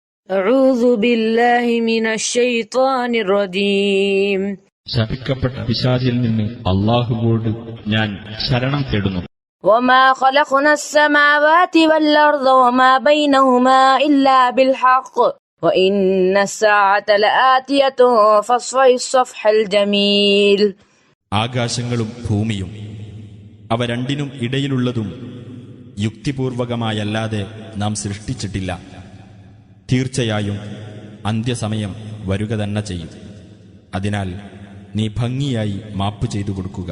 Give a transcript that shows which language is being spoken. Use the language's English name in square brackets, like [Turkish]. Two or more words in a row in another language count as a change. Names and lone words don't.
[Arabic] أعوذ بالله من الشيطان الرجيم. [Malayalam] ശപിക്കപ്പെട്ട പിശാചിൽ നിന്ന് അല്ലാഹുവോട് ഞാൻ ശരണം തേടുന്നു. [Arabic] وما خلقنا السماوات والأرض وما بينهما إلا بالحق وإن الساعة لآتية فاصفح الصفح الجميل. [Malayalam] ആകാശങ്ങളും ഭൂമിയും അവ രണ്ടിനും ഇടയിലുള്ളതും യുക്തിപൂർവകമായല്ലാതെ നാം സൃഷ്ടിച്ചിട്ടില്ല. തീർച്ചയായും അന്ത്യസമയം വരുക തന്നെ ചെയ്യും. അതിനാൽ നീ ഭംഗിയായി മാപ്പ് ചെയ്തു കൊടുക്കുക.